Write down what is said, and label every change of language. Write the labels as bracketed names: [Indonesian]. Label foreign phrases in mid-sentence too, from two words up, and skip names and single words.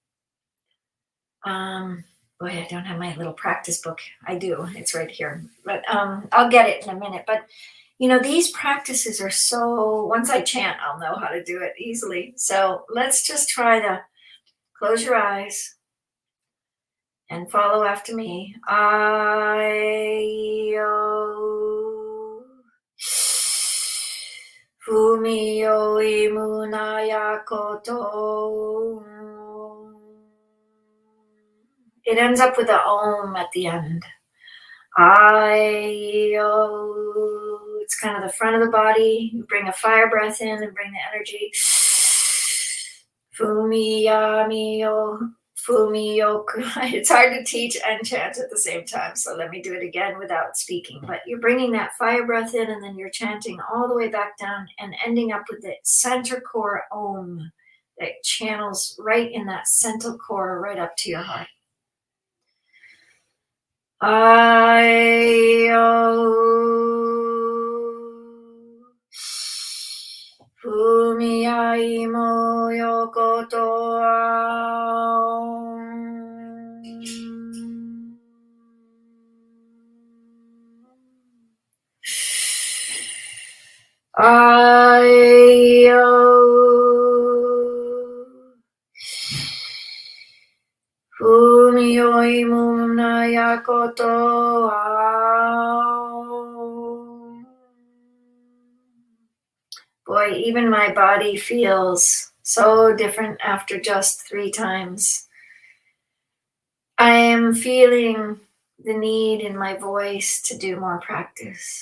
[English] Boy, I don't have my little practice book. I do. It's right here. But I'll get it in a minute. But, you know, these practices are so, once I chant, I'll know how to do it easily. So let's just try to close your eyes and follow after me. I-o. Fumi-o imunayakoto. It ends up with a om at the end. I-o. It's kind of the front of the body. You bring a fire breath in and bring the energy. Fumi-yami-o. Fumi-yoku. It's hard to teach and chant at the same time, so let me do it again without speaking. But you're bringing that fire breath in, and then you're chanting all the way back down and ending up with the center core om that channels right in that center core right up to your heart. I-o. Fumi-ai-mo yokoto ao. I-o. Fumi-o-imunayakoto ao. Boy, even my body feels so different after just 3 times. I am feeling the need in my voice to do more practice.